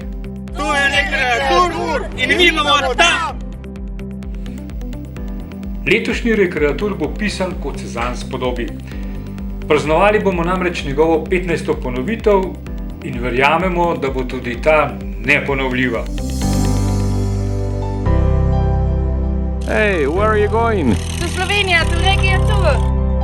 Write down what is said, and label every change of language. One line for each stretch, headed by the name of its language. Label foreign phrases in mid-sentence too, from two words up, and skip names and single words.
Slovenian: Tu je Rekreatur in mi bomo tam! Letošnji Rekreatur bo pisan, kot se zanj spodobi. Praznovali bomo namreč njegovo 15. ponovitev in verjamemo, da bo tudi ta neponovljiva.
English: Hey, where are you going? To Slovenia, to Rekreatur.